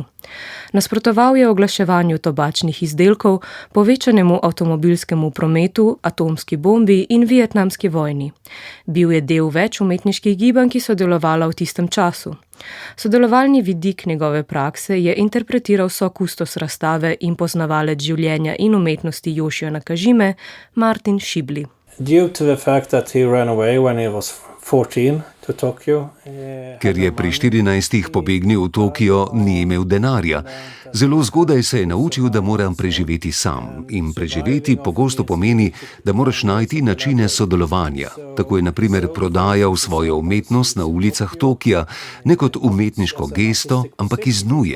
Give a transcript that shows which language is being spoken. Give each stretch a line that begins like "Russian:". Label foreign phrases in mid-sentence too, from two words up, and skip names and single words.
Slovenian: Nasprotoval je oglaševanju tobačnih izdelkov, povečanemu avtomobilskemu prometu, atomski bombi in vietnamski vojni. Bil je del več umetniških gibanj, ki so delovala v tistem času. Sodelovalni vidik njegove prakse je interpretiral sokustos razstave in poznavalec življenja in umetnosti Yoshija Nakajime, Martin Šibli.
English: Due to the fact that he ran away when he was 14 to Tokyo.
Slovenian: Ker je pri 14 pobegnil v Tokio, ni imel denarja. Zelo zgodaj se je naučil, da moram preživeti sam. In preživeti pogosto pomeni, da moraš najti načine sodelovanja. Tako je na primer prodajal svojo umetnost na ulicah Tokija, ne kot umetniško gesto, ampak iz nuje.